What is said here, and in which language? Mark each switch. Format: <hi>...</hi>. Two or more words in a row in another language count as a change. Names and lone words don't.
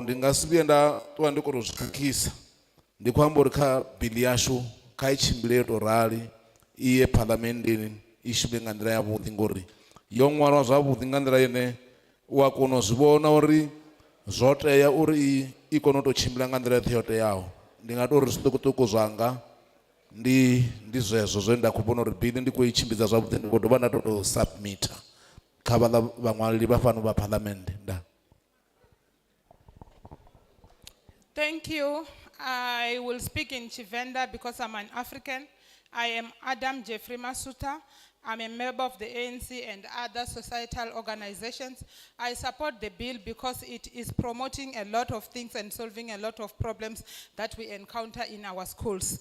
<ve>Ndi nga si vhuye nda ṱuwa ndi khou tou zwi khakhisa. Ndi khou amba uri kha bill yashu kha i tshimbile yo tou rali, i ye phalamenndeni, i shume nga nḓila yavhuḓi ngori yo ṅwalwa zwavhuḓi nga nḓila yene u a kona u zwi vhona uri zwo tea uri i kone u tou tshimbila nga nḓila yoṱhe yo teaho. Ndi nga tou ri zwiṱukuṱuku zwanga ndi zwezwo zwe nda khou vhona uri bill ndi khou i tshimbidza zwavhuḓi. Ndi khou dovha nda tou submita kha vhaḽa vhaṅwaleli vha fhano vha phalamennde. Nda.</ve> <en>Thank you. I will speak in Chivenda because I'm an African. I am Adam Jeffrey Masuta. I'm a member of the ANC and other societal organizations. I support the bill because it is promoting a lot of things and solving a lot of problems that we encounter in our schools.</en>